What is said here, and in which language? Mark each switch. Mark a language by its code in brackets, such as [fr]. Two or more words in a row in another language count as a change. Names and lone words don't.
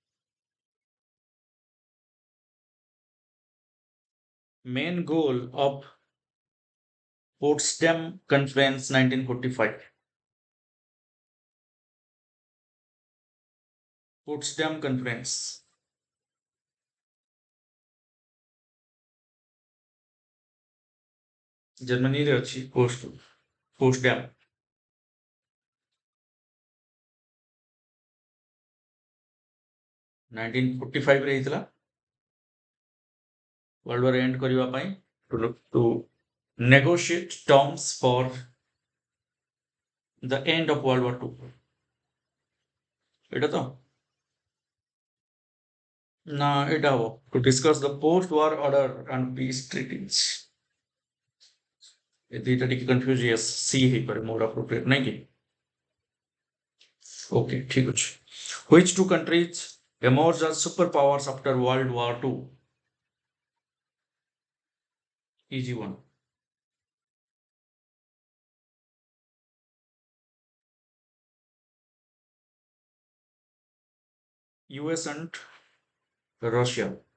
[en] Main goal of Potsdam Conference 1945. Potsdam Conference. [or] Germany ରେ ଅଛି Potsdam. 1945 ରେ ହେଇଥିଲା World War end କରିବା ପାଇଁ [en] to negotiate terms for the end of World War II. [bn] এটা তো [or] ନା ଏଇଟା ହବ [en] to discuss the post-war order and peace treaties. [or] ଏ ଦିଟା ଟିକେ [en] confuse yes [or] C ହେଇପାରେ [en] more appropriate [or] ନାଇଁ କି? Okay, ଠିକ ଅଛି. [en] Which two countries emerged as superpowers after World War II? Easy one. US and Russia.